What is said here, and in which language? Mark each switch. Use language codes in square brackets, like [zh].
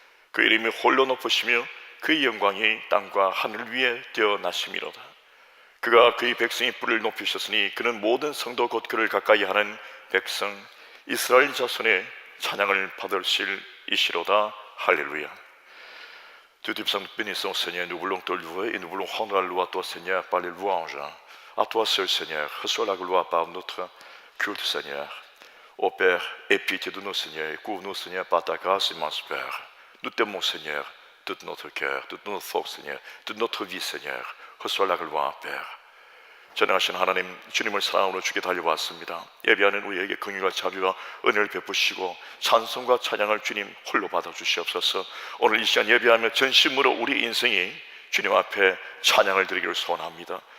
[ko] 그 이름이 홀로 높으시며 그의 영광이 땅과 하늘 위에 뛰어나심이로다. 그가 그의 백성의 뿔을 높이셨으니 그는 모든 성도 곧 그를 가까이 하는 백성 이스라엘 자손의 찬양을 받으실 이시로다. 할렐루야. [fr] Dieu du psaume, bénissons Seigneur, nous voulons te louer et nous voulons rendre la loi à toi Seigneur par les louanges. À toi seul Seigneur, reçois la gloire par notre culte Seigneur. Ô Père, aie pitié de nous Seigneur et couvre-nous Seigneur par ta grâce immense Père. Nous t'aimons Seigneur, tout notre cœur, toute notre force Seigneur, toute notre vie Seigneur. reçois la gloire Père. [ko] 전능하신 하나님, 주님을 사랑으로 주께 달려왔습니다. 예배하는 우리에게 긍휼과 자비와 은혜를 베푸시고 찬송과 찬양을 주님 홀로 받아주시옵소서. 오늘 이 시간 예배하며 전심으로 우리 인생이 주님 앞에 찬양을 드리기를 소원합니다.